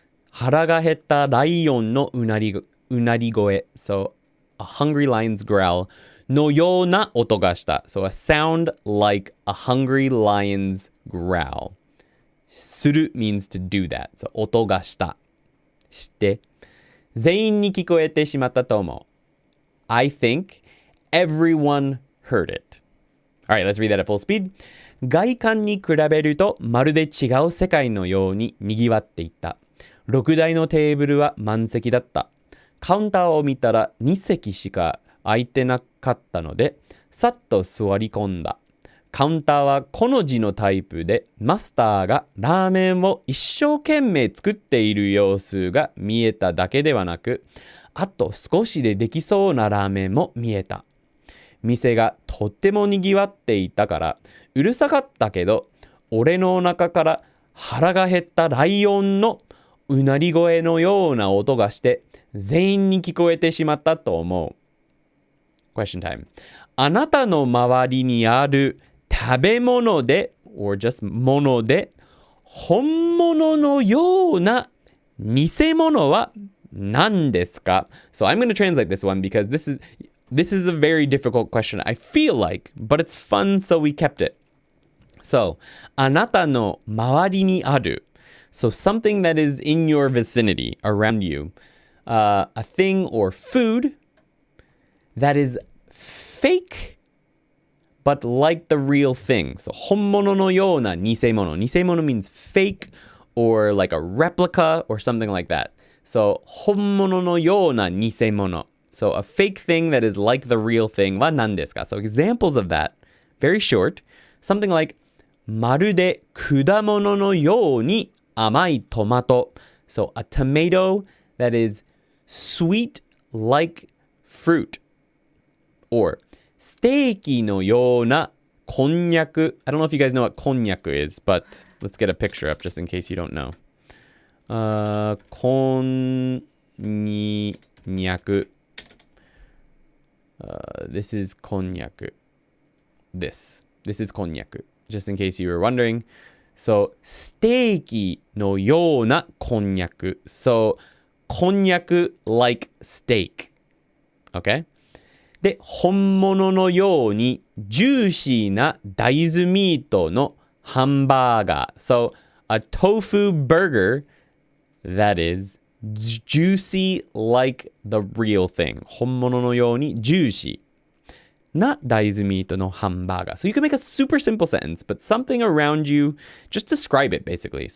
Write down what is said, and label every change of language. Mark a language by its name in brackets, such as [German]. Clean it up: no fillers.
[Japanese] 腹が減ったライオンのうなり声。 [English] So, a hungry lion's growl [Japanese] のような音がした。 [English] So, a sound like a hungry lion's growl. する means to do that. [Japanese] So, 音がした。して。全員に聞こえてしまったと思う。 [English] I think everyone heard it.Alright, let's read that at full speed. [Japanese] 外観に比べるとまるで違う世界のように賑わっていた。 6台のテーブルは満席だった。カウンターを見たら2席しか空いてなかったので、さっと座り込んだ。カウンターはこの字のタイプで、マスターがラーメンを一生懸命作っている様子が見えただけではなく、あと少しでできそうなラーメンも見えた。店がとってもにぎわっていたからうるさかったけど、俺のお腹から腹が減ったライオンのうなり声のような音がして全員に聞こえてしまったと思う。 [English] Question time. [Japanese] あなたの周りにある食べ物で [English] or just [Japanese] もので本物のような偽物は何ですか? [English] So I'm going to translate this one because this is a very difficult question, I feel like, but it's fun, so we kept it. So, あなたの周りにある. So, something that is in your vicinity, around you. A thing or food that is fake, but like the real thing. [Japanese] So, 本物のような偽物. [English] 偽物 means fake or like a replica or something like that. [Japanese] So, 本物のような偽物. [English] So, a fake thing that is like the real thing [Japanese] は何ですか? [English] So, examples of that, very short. Something like, [Japanese] まるで果物のように甘いトマト. [English] So, a tomato that is sweet like fruit. [Japanese] Or, ステーキのようなこんにゃく. [English] I don't know if you guys know what こんにゃく is, but let's get a picture up just in case you don't know. [Japanese] こんにゃく. [English] This is こんにゃく.This is こんにゃく. Just in case you were wondering. [Japanese] So, ステーキのようなこんにゃく. [English] So, こんにゃく like steak. Okay? [Japanese] で、本物のようにジューシーな大豆ミートのハンバーガー. [English] So, a tofu burger that is juicy like the real thing. [Japanese] 本物のようにジューシーな大豆ミートのハンバーガー. [English] So you can make a super simple sentence, but something around you, just describe it basically.